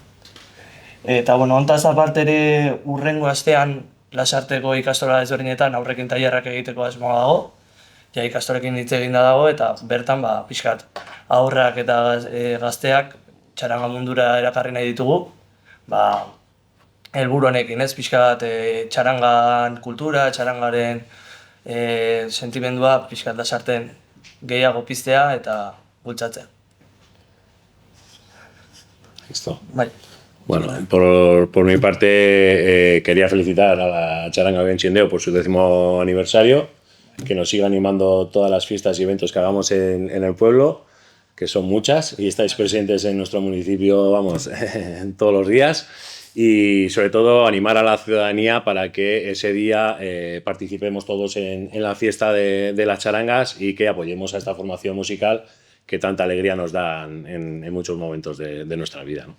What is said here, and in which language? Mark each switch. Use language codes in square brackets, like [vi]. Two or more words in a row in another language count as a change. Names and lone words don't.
[eu] Eta, bueno, ontaz aparte ere urrengo astean Lasarteko ikastola ezberdinetan aurrekin tailerrak egiteko asmoa dago, ja ikastorekin hitz eginda dago, eta bertan, pixkat, aurrak eta gazteak txaranga mundura erakarri nahi ditugu, helburu honekin, ez, pixkat txarangan kultura, txarangaren sentimendua pixkat Lasarten gehiago piztea eta bultzatzea. [es] Listo. [eu] Bai. [es] Bueno, por mi parte quería felicitar a la Charanga Oenchindeo por su 10º aniversario, que nos siga animando todas las fiestas y eventos que hagamos en el pueblo, que son muchas, y estáis presentes en nuestro municipio, vamos, todos los días, y sobre todo animar a la ciudadanía para que ese día participemos todos en la fiesta de las charangas y que apoyemos a esta formación musical que tanta alegría nos da en muchos momentos de nuestra vida, ¿no?